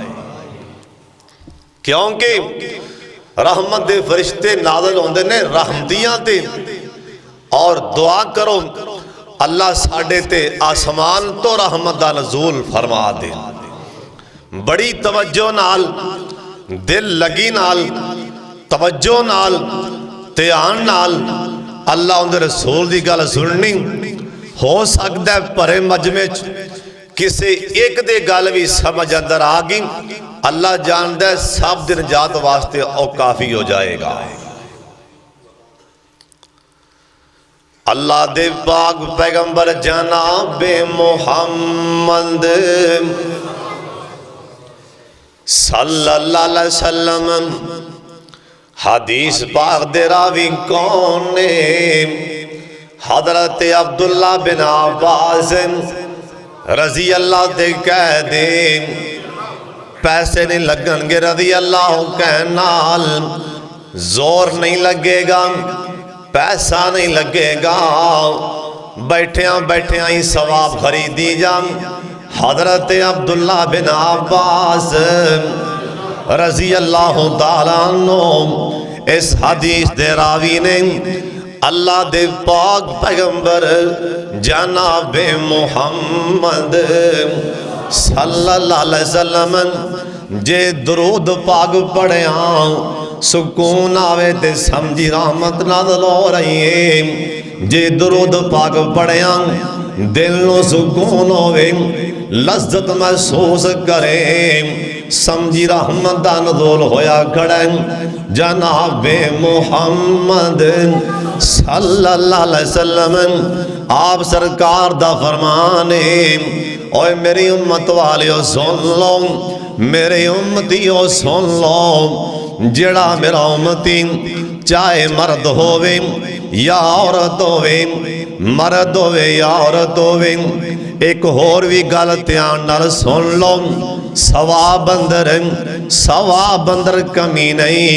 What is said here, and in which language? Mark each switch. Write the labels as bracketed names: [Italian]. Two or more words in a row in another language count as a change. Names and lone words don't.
[Punjabi] ਕਿਉਂਕਿ ਰਹਿਮਤ ਦੇ ਫ਼ਰਿਸ਼ਤੇ ਨਾਜ਼ਿਲ ਹੋਂਦੇ ਨੇ ਰਹਿਮਤੀਆਂ ਤੇ, ਔਰ ਦੁਆ ਕਰੋ ਅੱਲਾਹ ਸਾਡੇ ਤੇ ਆਸਮਾਨ ਤੋ ਰਹਿਮਤ ਦਾ ਨਜ਼ੂਲ ਫ਼ਰਮਾ ਦੇ। ਬੜੀ ਤਵੱਜੋ ਨਾਲ, ਦਿਲ ਲਗੀ ਨਾਲ, ਤਵੱਜੋ ਨਾਲ, ਧਿਆਨ ਨਾਲ ਅੱਲਾਹ ਉਨਕੇ ਰਸੂਲ ਕੀ ਗੱਲ ਸੁਣਨੀ। ਹੋ ਸਕਤਾ ਹੈ ਭਰੇ ਮਜਮੇ ਕਿਸੀ ਇੱਕ ਦੇ ਗੱਲ ਭੀ ਸਮਝ ਅੰਦਰ ਆ ਗਈ, ਅੱਲਾਹ ਜਾਨਤਾ ਹੈ ਸਬ ਦਿਨ ਜਾਤ ਵਾਸਤੇ ਔਰ ਕਾਫ਼ੀ ਹੋ ਜਾਏਗਾ। ਅੱਲਾਹ ਦੇ ਪਾਕ ਪੈਗ਼ੰਬਰ ਜਨਾਬੇ ਮੁਹੰਮਦ [Arabic] صلى الله عليه وسلم [Punjabi] ਹਦੀਸ ਪਾਕ ਦੇ ਰਾਵੀ ਕੌਣ ਨੇ? ਹਜ਼ਰਤ ਅਬਦੁੱਲਾ ਬਿਨ ਅੱਬਾਸ [Arabic] رضي الله [Punjabi] ਤੇ ਕਹਿ ਦੇ, ਪੈਸੇ ਨਹੀਂ ਲਗਣਗੇ [Arabic] رضي الله [Punjabi] ਕਹਿਣ ਨਾਲ, ਜ਼ੋਰ ਨਹੀਂ ਲੱਗੇਗਾ, ਪੈਸਾ ਨਹੀਂ ਲੱਗੇਗਾ, ਬੈਠਿਆਂ ਬੈਠਿਆਂ ਹੀ ਸਵਾਬ ਖ਼ਰੀਦੀ ਜਾ। ਹਜ਼ਰਤ ਅਬਦੁੱਲਾ ਬਿਨ ਅੱਬਾਸ [Arabic] رضي الله تعالى عنه [Punjabi] ਇਸ ਹਦੀਸ ਦੇ ਰਾਵੀ ਨੇ ਅੱਲਾਹ ਦੇ ਪਾਕ ਪੈਗ਼ੰਬਰ ਜਨਾਬੇ ਮੁਹੰਮਦ [Arabic] صلى الله عليه وسلم [Punjabi] ਜੇ ਦਰੂਦ ਪਾਕ ਪੜ੍ਹਿਆ ਸੁਕੂਨ ਆਵੇ ਤੇ ਸਮਝੀ ਰਹਿਮਤ ਨਾਜ਼ਿਲ ਹੋ ਰਹੀ ਹੈ। ਜੇ ਦਰੂਦ ਪਾਕ ਪੜ੍ਹਿਆ ਦਿਲ ਨੋ ਸੁਕੂਨ ਹੋਵੇ, ਲੱਜ਼ਤ ਮਹਿਸੂਸ ਕਰੇ, ਸਮਝੀ ਰਹਿਮਤ ਦਾ ਨਜ਼ੂਲ ਹੋਇਆ ਖੜ੍ਹਾ। ਜਨਾਬੇ ਮੁਹੰਮਦ [Arabic] صلى الله عليه وسلم [Punjabi] ਆਪ ਸਰਕਾਰ ਦਾ ਫ਼ਰਮਾਨ ਹੈ, ਓਏ ਮੇਰੀ ਉੱਮਤ ਵਾਲਿਓ ਸੁਣ ਲੋ, ਮੇਰੇ ਉੱਮਤੀਓ ਸੁਣ ਲੋ, ਜੇੜ੍ਹਾ ਮੇਰਾ ਉੱਮਤੀ ਚਾਹੇ ਮਰਦ ਹੋਵੇ ਯਾ ਔਰਤ ਹੋਵੇ, ਮਰਦ ਹੋਵੇ ਯਾ ਔਰਤ ਹੋਵੇ, ਇੱਕ ਹੋਰ ਭੀ ਗੱਲ ਧਿਆਨ ਨਾਲ ਸੁਣ ਲੋ, ਸਵਾਬ ਅੰਦਰ ਕਮੀ ਨਹੀਂ।